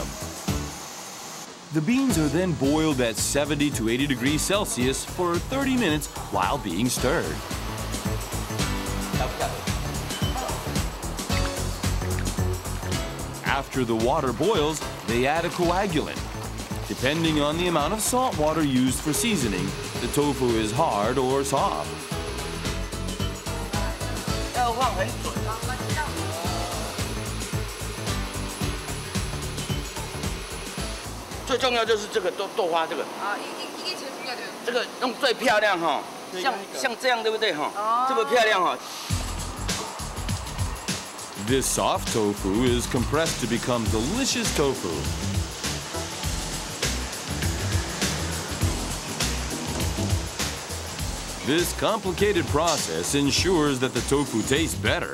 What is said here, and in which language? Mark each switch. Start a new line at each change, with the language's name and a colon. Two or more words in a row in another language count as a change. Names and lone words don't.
English: The beans are then boiled at 70 to 80 degrees Celsius for 30 minutes while being stirred. After the water boils, they add a coagulant. Depending on the amount of salt water used for seasoning, the tofu is hard or soft.
Chinese: 要放很准。 最重要就是这个豆花这个啊，
Korean: 이게 제일 중요해요。
Chinese: 这个用最漂亮哈，像这样对不对哈？这么漂亮哈。
English: This soft tofu is compressed to become delicious tofu. This complicated process ensures that the tofu tastes better.